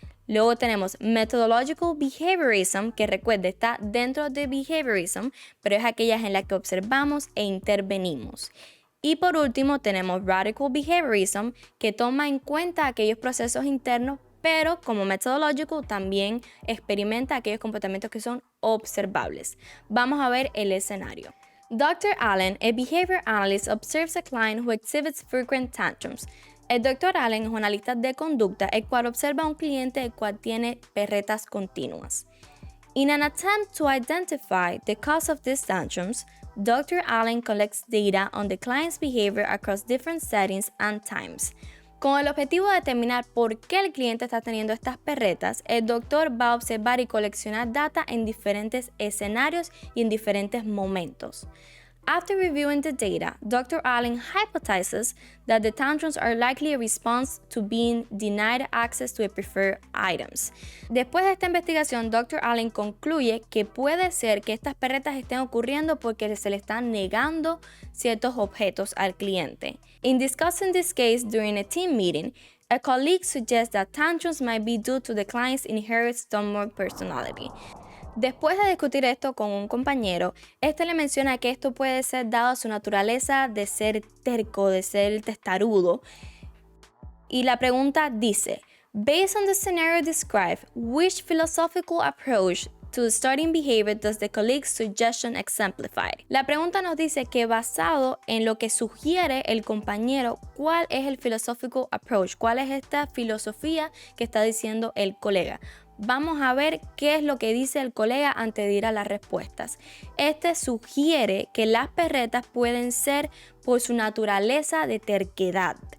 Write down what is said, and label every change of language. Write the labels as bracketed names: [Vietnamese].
[Spanish] Luego tenemos Methodological Behaviorism, que recuerde está dentro de Behaviorism, pero es aquellas en las que observamos e intervenimos. Y por último tenemos Radical Behaviorism, que toma en cuenta aquellos procesos internos, pero como Methodological también experimenta aquellos comportamientos que son observables. Vamos a ver el escenario. [English] Dr. Allen, a behavior analyst, observes a client who exhibits frequent tantrums. [Spanish] El Dr. Allen es un analista de conducta, el cual observa a un cliente el cual tiene perretas continuas. [English] In an attempt to identify the cause of these tantrums, Dr. Allen collects data on the client's behavior across different settings and times. [Spanish] Con el objetivo de determinar por qué el cliente está teniendo estas perretas, el doctor va a observar y coleccionar data en diferentes escenarios y en diferentes momentos. [English] After reviewing the data, Dr. Allen hypothesizes that the tantrums are likely a response to being denied access to the preferred items. [Spanish] Después de esta investigación, Dr. Allen concluye que puede ser que estas perretas estén ocurriendo porque se le están negando ciertos objetos al cliente. In discussing this case during a team meeting, a colleague suggests that tantrums might be due to the client's inherent dominant personality. Después de discutir esto con un compañero, este le menciona que esto puede ser dado a su naturaleza de ser terco, de ser testarudo. Y la pregunta dice, [English] based on the scenario described, which philosophical approach to studying behavior does the colleague's suggestion exemplify? [Spanish] La pregunta nos dice que basado en lo que sugiere el compañero, ¿cuál es el philosophical approach? ¿Cuál es esta filosofía que está diciendo el colega? Vamos a ver qué es lo que dice el colega antes de ir a las respuestas. Este sugiere que las perretas pueden ser por su naturaleza de terquedad.